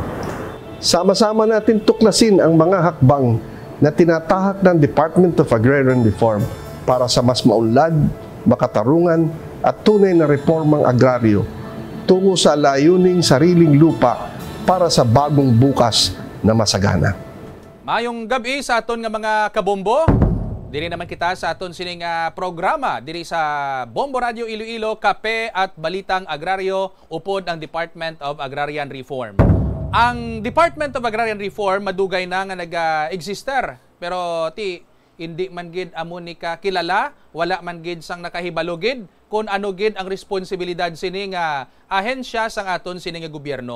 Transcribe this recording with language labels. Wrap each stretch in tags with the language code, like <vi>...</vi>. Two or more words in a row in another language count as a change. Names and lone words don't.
<tl>Sama-sama natin tuklasin ang mga hakbang na tinatahak ng Department of Agrarian Reform para sa mas maunlad, makatarungan at tunay na reformang agraryo tungo sa layuning sariling lupa para sa bagong bukas na masagana.</tl> <hil>Mayong gabi sa aton nga mga kabombo. Diri naman kita sa aton sining programa diri sa Bombo Radio Iloilo, Kape at Balitang Agraryo upod ang Department of Agrarian Reform. Ang Department of Agrarian Reform madugay na nga nag-exister pero hindi man gid amo ni ka kilala, wala man gid sang nakahibalogid kung ano gid ang responsibilidad sini nga ahensya sang aton sini nga gobyerno.</hil>